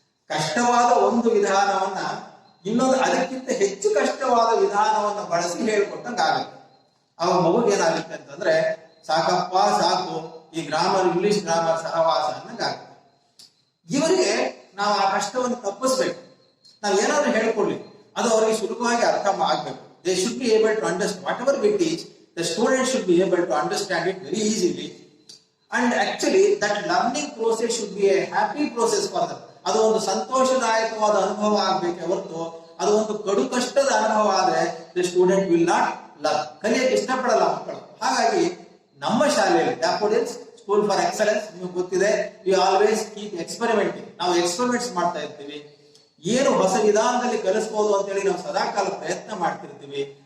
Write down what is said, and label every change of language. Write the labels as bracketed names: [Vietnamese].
[Kannada] ಕಷ್ಟವಾದ ಒಂದು ವಿಧಾನವನ್ನ ಇನ್ನೊಂದು ಅದಕ್ಕಿಂತ ಹೆಚ್ಚು ಕಷ್ಟವಾದ ವಿಧಾನವನ್ನ ಬಳಸಿ ಹೇಳ್ಕೊಟ್ಟಂಗ ಆಗುತ್ತೆ. ಅವಾಗ ಮಗುಗೆ ಏನಾಗುತ್ತೆ ಅಂತಂದ್ರೆ ಸಾಕಪ್ಪ ಸಾಕು ಈ ಗ್ರಾಮರ್, ಇಂಗ್ಲಿಷ್ ಗ್ರಾಮರ್ ಸಹವಾಸ ಅನ್ನಂಗಾಗುತ್ತೆ. ಇವರಿಗೆ ನಾವು ಆ ಕಷ್ಟವನ್ನು ತಪ್ಪಿಸ್ಬೇಕು. ನಾವ್ ಏನಾದ್ರೂ ಹೇಳ್ಕೊಳ್ಳಿ ಅದು ಅವರಿಗೆ ಸುಲಭವಾಗಿ ಅರ್ಥ ಆಗ್ಬೇಕು. [English] They should be able to understand whatever we teach. The students should be able to understand it very easily. And actually that learning process should be a happy process for them. [Kannada] ಅದು ಒಂದು ಸಂತೋಷದಾಯಕವಾದ ಅನುಭವ ಆಗ್ಬೇಕೆ ಹೊರತು ಅದು ಒಂದು ಕಡು ಕಷ್ಟದ ಅನುಭವ ಆದ್ರೆ [English] the student will not learn. [Kannada] ಕಲಿಯಕ್ಕೆ ಇಷ್ಟಪಡಲ್ಲ ಮಕ್ಕಳು. ಹಾಗಾಗಿ ನಮ್ಮ ಶಾಲೆಯಲ್ಲಿ ಡ್ಯಾಫೋಡಿಲ್ಸ್ ಸ್ಕೂಲ್ ಫಾರ್ ಎಕ್ಸಲೆನ್ಸ್ ನಿಮಗೆ ಗೊತ್ತಿದೆ, [English] We always keep experimenting. [Kannada] ನಾವು ಎಕ್ಸ್ಪೆರಿಮೆಂಟ್ಸ್ ಮಾಡ್ತಾ ಇರ್ತೀವಿ. ಏನು ಹೊಸ ವಿಧಾನದಲ್ಲಿ ಕಲಿಸಬಹುದು ಅಂತ ಹೇಳಿ ನಾವು ಸದಾಕಾಲ ಪ್ರಯತ್ನ ಮಾಡ್ತಿರ್ತೀವಿ.